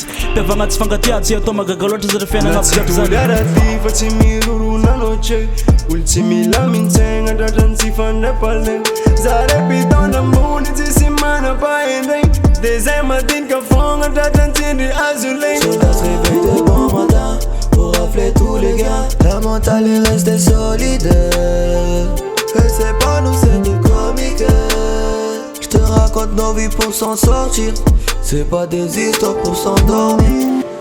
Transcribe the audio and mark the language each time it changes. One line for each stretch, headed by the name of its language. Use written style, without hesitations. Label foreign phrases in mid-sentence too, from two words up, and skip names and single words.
Malagasy: Mpiavagna tsy fankatia tsy atao magaga loatra zare fiainagna jiaby zany. Araty fa tsy mirorona noce. Olo tsy mila mintsegna tratrany tsy fandra-palegna. Zare pitona ambony tsisy manam-pahendregny. De zay madinika fogna tratrany tsindry azo legny.
French: Soldat se réveille de bon matin pour rappeler tous les gars. La mentale est restée solidaire. Et c'est pas nous, c'est des comiques. J'te raconte nos vies pour s'en sortir. C'est pas des histoires pour s'endormir.